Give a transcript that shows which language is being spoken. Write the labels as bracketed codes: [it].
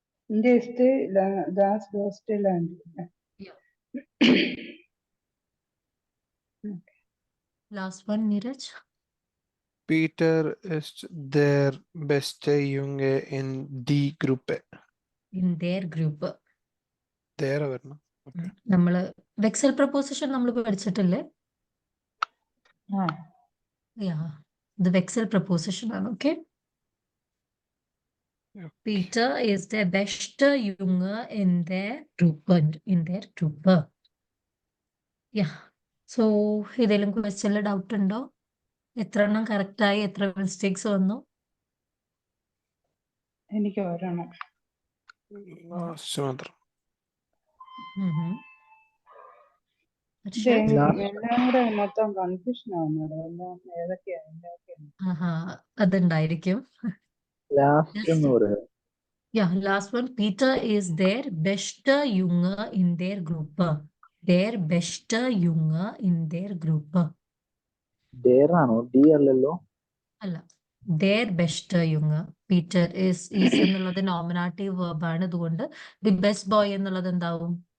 [en] India is the [de] das größte Land. [en] Yeah. Last one, Neeraj. [de] Peter ist der beste Junge in die Gruppe. [en] In their group. There വരണം. Okay. [ml] നമ്മള് വെക്സൽ preposition നമ്മൾ പഠിച്ചിട്ടില്ലേ? Ah, Yeah, the വെക്സൽ preposition ആണ്. Okay. [en] Peter is the [de] beste Junge [en] in their group. Yeah. [ml] So ഏതെങ്കിലും ക്വസ്റ്റ്യനിൽ doubt ഉണ്ടോ? എത്ര എണ്ണം correct ആയി, എത്ര മിസ്റ്റേക്സ് വന്നു? എനിക്ക് ഒരെണ്ണം. ലാസ്റ്റ് മാത്രം. ഇത് എല്ലാം കൂടെ മൊത്തം കൺഫ്യൂഷൻ ആവുന്നത്. എല്ലാം ഏതൊക്കെയാണ്? ആഹാ, അതുണ്ടായിരിക്കും. ലാസ്റ്റ് എന്ന് പറയാം. [en] Yeah, last one. Peter is their [de] beste Junge [en] in their group. Their [de] beste Junge [en] in their group. [ml] Dare ആണോ? ഡി അല്ലല്ലോ. അല്ല, [en] their beste Junge. [ml] Peter is എന്നുള്ളത് നോമിനാറ്റീവ് verb ആണ്. അതുകൊണ്ട് [en] the best boy [ml] എന്നുള്ളത് എന്താവും?